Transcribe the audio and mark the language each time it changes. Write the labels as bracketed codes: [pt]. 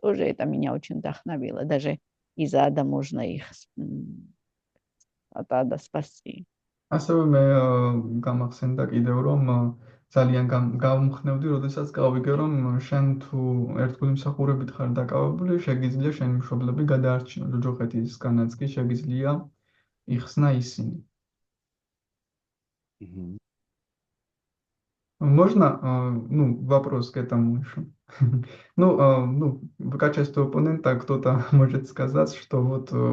[ru] Тоже это меня очень вдохновило. Даже из ада можно их от ада спасти. [ka] ასევე მე გამახსენდა კიდევ რომ ძალიან გავმხნევდი, როდესაც გავიგე რომ შენ თუ ერთგული მსახურებით ხარ დაკავებული, შეგიძლია შენი მშობლები გადაარჩინო ჯოჯოხეთისგანაც კი შეგიძლია იხსნა ისინი. [ru] Можно, вопрос к этому еще. В качестве оппонента кто-то может сказать, что вот